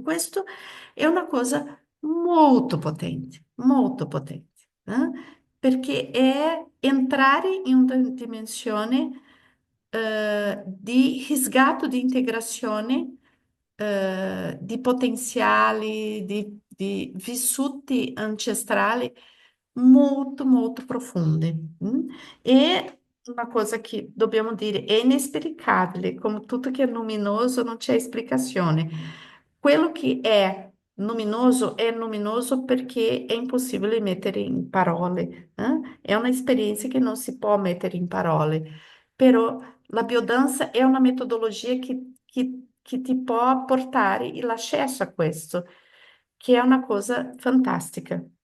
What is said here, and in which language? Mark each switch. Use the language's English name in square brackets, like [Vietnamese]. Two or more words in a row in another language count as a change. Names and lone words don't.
[Italian] Questo è una cosa molto potente, perché è entrare in una dimensione di risgatto, di integrazione di potenziali, di vissuti ancestrali molto profondi. [Portuguese] E uma coisa que [Italian] dobbiamo dire, è inesplicabile, come tutto che è luminoso non c'è spiegazione. Quello che è luminoso perché è impossibile mettere in parole. È una esperienza che non si può mettere in parole. Però la biodanza è una metodologia che ti può portare l'accesso a questo, che è una cosa fantastica.